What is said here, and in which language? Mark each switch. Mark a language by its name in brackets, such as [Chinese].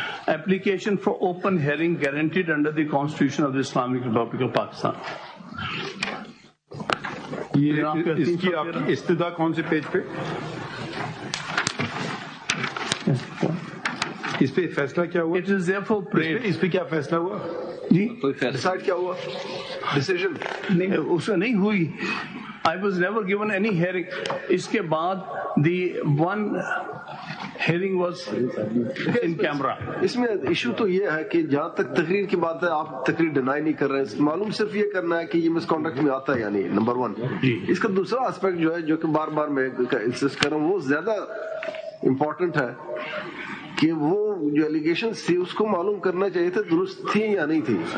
[English] application for open hearing guaranteed under the Constitution of the Islamic Republic of Pakistan. [Urdu] یہ اس کی آپ کی استدعا کون سے پیج پہ؟ اس پہ فیصلہ کیا ہوا؟ [English] It is therefore prayed. [Urdu] اس پہ کیا فیصلہ ہوا جی؟ ڈیسائڈ کیا ہوا؟ ڈیسیژن اس سے نہیں ہوئی. [English] I was never given any hearing. [Urdu] اس کے بعد [English] the one hearing was in camera. [Urdu] اس میں ایشو تو یہ ہے کہ جہاں تک تقریر کی بات ہے آپ تقریر ڈینائی نہیں کر رہے ہیں, معلوم صرف یہ کرنا ہے کہ یہ مس کانڈکٹ میں آتا ہے, یعنی نمبر 1. اس کا دوسرا اسپیکٹ جو ہے جو کہ بار بار میں انسسٹ کر رہا ہوں وہ زیادہ امپورٹنٹ ہے کہ وہ جو ایلیگیشنز تھی اس کو معلوم کرنا چاہیے تھا درست تھی یا نہیں تھی.